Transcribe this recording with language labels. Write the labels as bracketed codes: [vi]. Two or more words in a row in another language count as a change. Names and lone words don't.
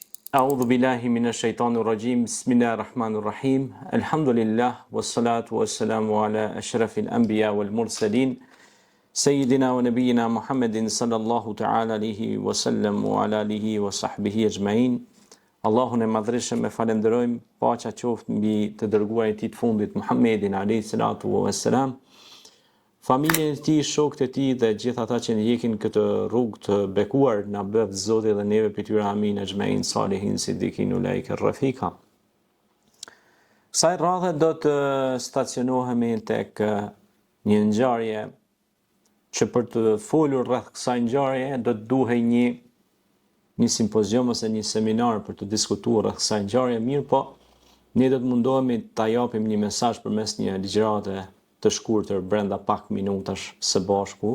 [ar] أعوذ بالله من الشيطان الرجيم بسم الله الرحمن الرحيم الحمد لله والصلاة والسلام على أشرف الأنبياء والمرسلين سيدنا ونبينا محمد صلى الله تعالى عليه وسلم وعلى آله وصحبه أجمعين [sq] Allahun e madhreshëm e falenderojmë, paqja qoftë mbi të dërguarin e tij të fundit Muhammedin [ar] عليه الصلاة والسلام, [sq] familjen e tij, shokët e tij dhe gjithë ata që ndjekin këtë rrugë të bekuar, na bëf Zoti dhe neve për tyra [ar] آمين أجمعين صالحين صديقين أولئك رفيقا. [sq] Kësaj radhe do të stacionohemi tek një ngjarje që për të folur rreth kësaj ngjarje do të duhej një simpozium ose një seminar për të diskutuar rreth kësaj ngjarje, mirë po ne do të mundohemi ta japim një mesazh përmes një ligjërate të shkurtër brenda pak minutash së bashku.